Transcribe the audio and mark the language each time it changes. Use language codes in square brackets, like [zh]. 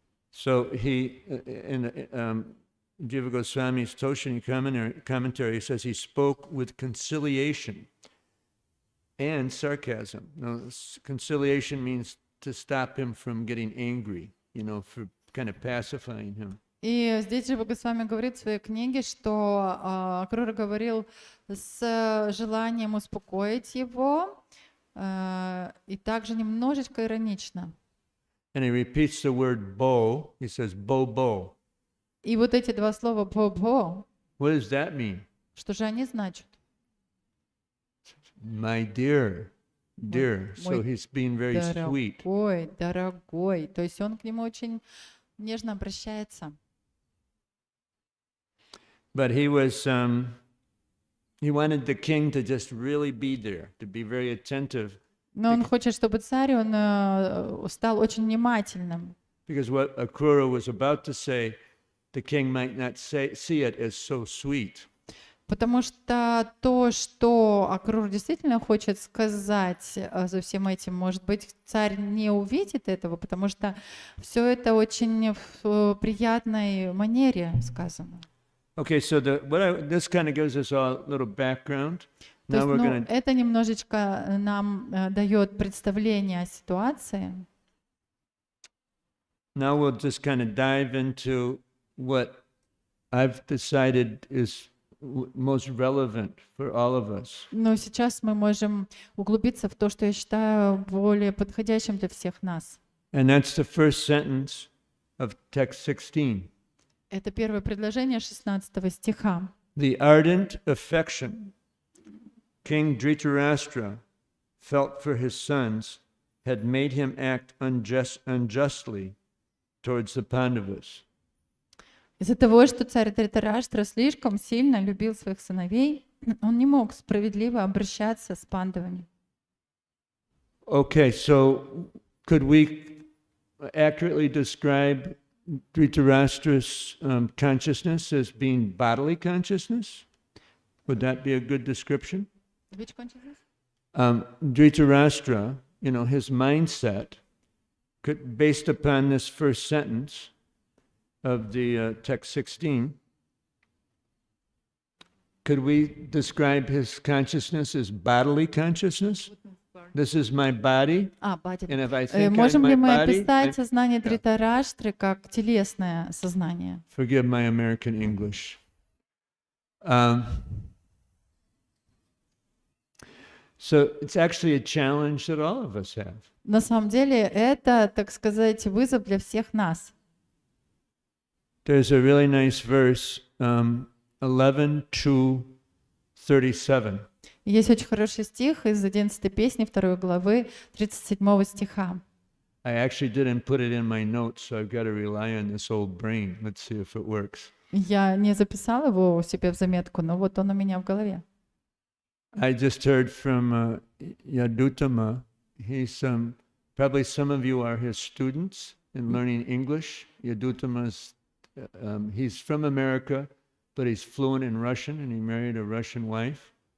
[en] So he, in Jiva Goswami's Toshini commentary, says he spoke with conciliation and sarcasm. Now, conciliation means to stop him from getting angry, for kind of pacifying him. [ru] И здесь Джива Госвами говорит в своей книге, что Акрура говорил с желанием успокоить его и также немножечко иронично. [en] And he repeats the word bo. He says bo bo. [ru] И вот эти два слова «бо-бо», [en] What does that mean? [ru] что же они значат? [en] My dear. So he's being very sweet. [ru] Дорогой, дорогой. То есть он к нему очень нежно обращается. [en] But he wanted the king to just really be there, to be very attentive [ru] Но он хочет, чтобы царь, он стал очень внимательным. [en] Because what Akrura was about to say, the king might not see it as so sweet. [ru] Потому что то, что Акрур действительно хочет сказать за всем этим, может быть, царь не увидит этого, потому что все это очень в приятной манере сказано. [en] Okay, so this kind of gives us all a little background. [ru] То есть, [en] Now we're going to [ru] это немножечко нам дает представление о ситуации. [en] now we'll just kind of dive into what I've decided is most relevant for all of us. [ru] Но сейчас мы можем углубиться в то, что я считаю более подходящим для всех нас. [en] And that's the first sentence of text 16. [ru] Это первое предложение 16 стиха. [en] The ardent affection King Dhritarashtra felt for his sons had made him act unjustly towards the Pandavas. [ru] Из-за того, что царь Dhritarashtra слишком сильно любил своих сыновей, он не мог справедливо обращаться с пандавами. [en] Okay, so could we accurately describe Dhritarashtra's consciousness as being bodily consciousness? Would that be a good description? Which consciousness? Dhritarashtra, his mindset, based upon this first sentence of the text 16, could we describe his consciousness as bodily consciousness? This is my body, and if I think [ru] Можем [en] I'm [ru] ли [en] my [ru] мы [en] body, [ru] описать сознание Dhritarashтры как телесное сознание? [en] forgive my American English. So it's actually a challenge that all of us have. [ru] На самом деле это, так сказать, вызов для всех нас. [en] There's a really nice verse, 11:37. [ru] Есть очень хороший стих из 11 песни 2 главы 37 стиха. [en] I actually didn't put it in my notes, so I've got to rely on this old brain. Let's see if it works. [ru] Я не записала его у себя в заметку, но вот он у меня в голове. [en] I just heard from Yadutama. He's probably some of you are his students in learning English. Yadutama's he's from America, but he's fluent in Russian, and he married a Russian wife.